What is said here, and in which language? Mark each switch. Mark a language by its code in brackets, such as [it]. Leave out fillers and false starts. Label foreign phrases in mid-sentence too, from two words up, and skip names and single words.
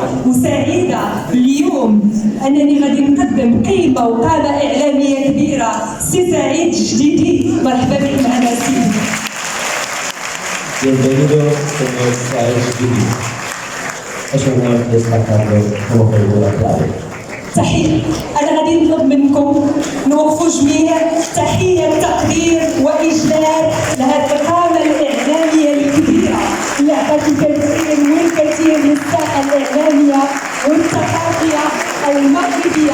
[ar] وسعيدة اليوم أنني غادي نقدم قيمة وقامة إعلامية كبيرة. سي سعيد الجديدي، مرحبا بك معنا سيدي. [es] Bienvenido, señor Saez Gidi. Es un honor destacarlo como figura clave. [ar] تحية. أنا غادي نطلب منكم نوقفوا جميع تحية تقدير وإجلال لهذه القامة الإعلامية الكبيرة اللي عطات الكثير والكثير من الساحة الإعلامية والثقافية المغربية.